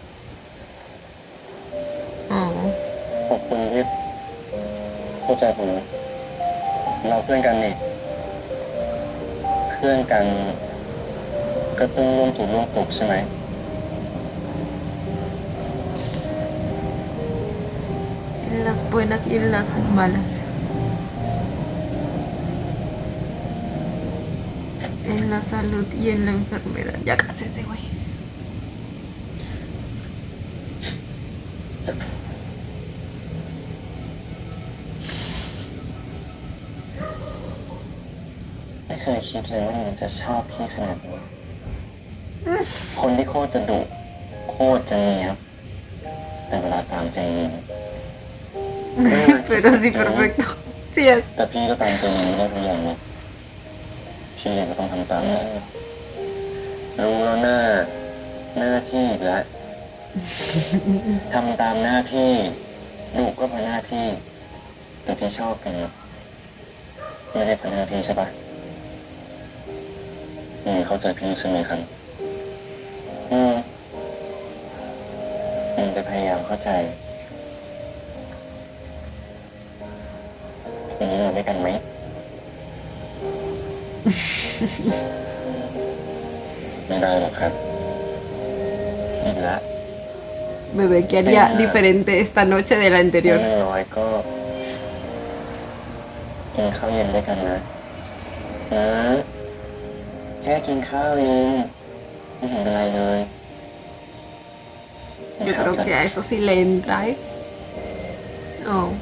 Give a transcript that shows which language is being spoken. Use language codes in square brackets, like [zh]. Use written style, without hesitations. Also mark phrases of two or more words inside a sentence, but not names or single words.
[th] Oh. ขอบคุณที่เข้าใจผมนะเราเพื่อนกันนี่เพื่อนกันก็ต้องร่วมถูกร่วมตกใช่ไหม [es] En las buenas y en las malas. En la salud y en la enfermedad. Ya cásense, güey. [th] ไม่เคยคิดเลยว่ามันจะชอบพี่ขนาดนี้ คนที่โคตรจะดุโคตรจะเนียบแต่เวลาตามใจเย็น [es] Pero sí, perfecto. Sí es. [th] แต่พี่ก็ตามใจเย็นไม่ได้ทุกอย่างนะพี่เองก็ต้องทำตามนั้นรู้แล้วหน้าที่อีกแล้ว ทำตามหน้าที่ดุก็เพราะหน้าที่ แต่ที่ชอบกันไม่ใช่เพราะหน้าที่ใช่ปะ นี่เข้าใจพี่ใช่ไหมครับมันจะพยายามเข้าใจทีนี้นอนด้วยกันไหม ไม่ได้หรอกครับอีกแล้ว [es] Bebé, ¿qué haría diferente esta noche de la [th] อย่าง [es] anterior? [th] น้อยก็กินข้าวเย็นด้วยกันนะแค่กินข้าวเองไม่เห็นเป็นไรเลย [es] Yo creo que a eso sí le entra, ¿eh? Oh.